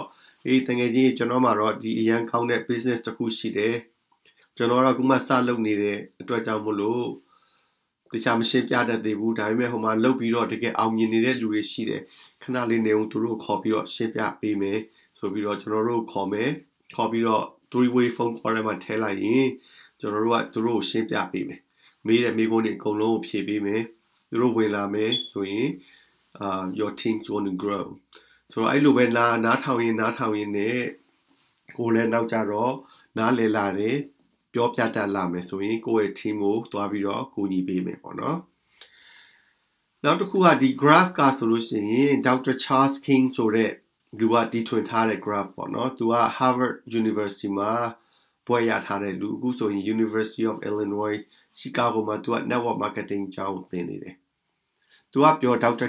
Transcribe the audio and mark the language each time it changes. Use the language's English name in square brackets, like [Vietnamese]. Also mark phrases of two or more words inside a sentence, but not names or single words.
[Burmese] အေးတငယ်ချင်းကျွန်တော်မှာတော့ဒီအရန်ကောင်းတဲ့ business တစ်ခုရှိတယ်ကျွန်တော်တော့ခုမှစလုပ်နေတဲ့အတွက်ကြောင့်မို့လို့တခြားမရှင်းပြတတ်သေးဘူးဒါပေမဲ့ဟိုမှာလုတ်ပြီးတော့တကယ်အောင်မြင်နေတဲ့လူတွေရှိတယ်ခဏလေးနေအောင်သူတို့ခေါ်ပြီးတော့ရှင်းပြပေးမယ်ဆိုပြီးတော့ကျွန်တော်တို့ခေါ်မယ်ခေါ်ပြီးတော့ [English] three-way phone call [Burmese] ထဲမှာထည့်လိုက်ရင်ကျွန်တော်တို့ကသူတို့ကိုရှင်းပြပေးမယ်မေးတဲ့မိကုန်းတွေအကုန်လုံးကိုဖြေပေးမယ်သူတို့ဝင်လာမယ်ဆိုရင် [English] your team is going to grow [Burmese] ဆိုတော့အဲ့လိုပဲနားထောင်ရင်နဲ့ကိုလည်းနောက်ကြတော့နားလည်လာတယ်ပြောပြတတ်လာမယ်ဆိုရင်ကိုယ့်ရဲ့ team ကိုတွားပြီးတော့ကူညီပေးမယ်ပေါ့နော်နောက်တစ်ခုကဒီ graph ကဆိုလို့ရှိရင် Dr. Charles King ဆိုတဲ့သူကတီထွင်ထားတဲ့ graph ပေါ့နော်သူက Harvard University မှာဘွဲ့ရထားတဲ့လူအခုဆိုရင် University of Illinois Chicago မှာသူက [English] network marketing [Burmese] ကျောင်းသင်နေတယ်သူကပြော Dr.